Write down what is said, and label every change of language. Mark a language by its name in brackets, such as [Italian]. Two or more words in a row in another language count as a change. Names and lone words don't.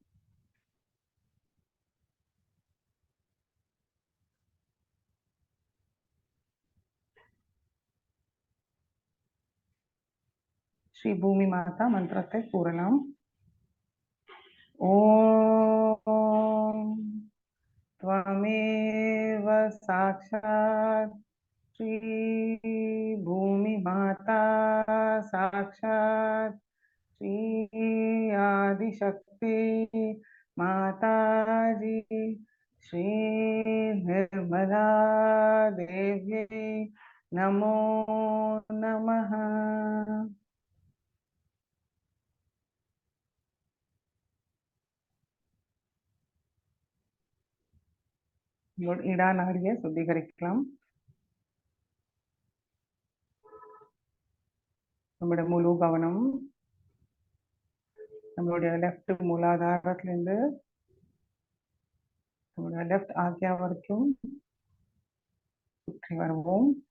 [Tamil] ஸ்ரீ பூமி மாதா மந்திரத்தை கூறலாம். [Sanskrit] ஓம் त्वमेव साक्षात् श्री भूमि माता साक्षात् श्री आदिशक्ति माताजी श्री निर्मला देव्यै नमो नमः. [Tamil] இடா நாடியை சுத்திகரிக்கலாம். நம்முடைய முழு கவனம் நம்மளுடைய லெஃப்ட் மூலாதாரத்திலிருந்து நம்மளுடைய லெஃப்ட் ஆக்யா வரைக்கும் சுற்றி வருவோம்.